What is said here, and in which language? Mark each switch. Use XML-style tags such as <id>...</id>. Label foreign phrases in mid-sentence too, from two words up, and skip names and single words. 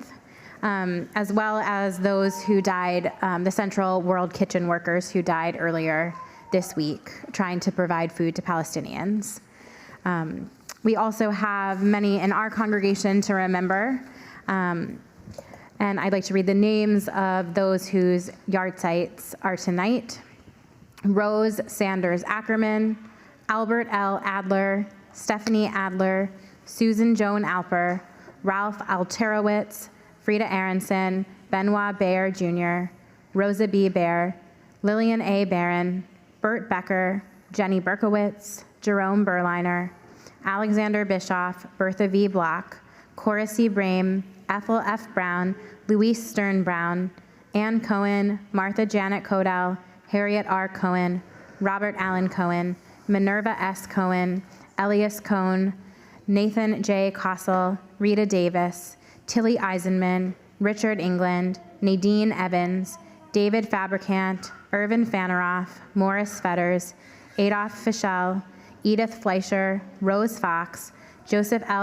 <en>As well as those who died, the Central World Kitchen workers who died earlier this week, trying to provide food to Palestinians. We also have many in our congregation to remember, and I'd like to read the names of those whose yard sites are tonight. Rose Sanders Ackerman, Albert L. Adler, Stephanie Adler, Susan Joan Alper, Ralph Alterowitz, Frida Aronson, Benoit Baer Jr., Rosa B. Baer, Lillian A. Barron, Bert Becker, Jenny Berkowitz, Jerome Berliner, Alexander Bischoff, Bertha V. Block, Cora C. Brame, Ethel F. Brown, Louise Stern Brown, Ann Cohen, Martha Janet Kodal, Harriet R. Cohen, Robert Allen Cohen, Minerva S. Cohen, Elias Cohn, Nathan J. Kossel, Rita Davis, Tilly Eisenman, Richard England, Nadine Evans, David Fabricant, Irvin Faneroff, Morris Fetters, Adolf Fischel, Edith Fleischer, Rose Fox, Joseph L.</en>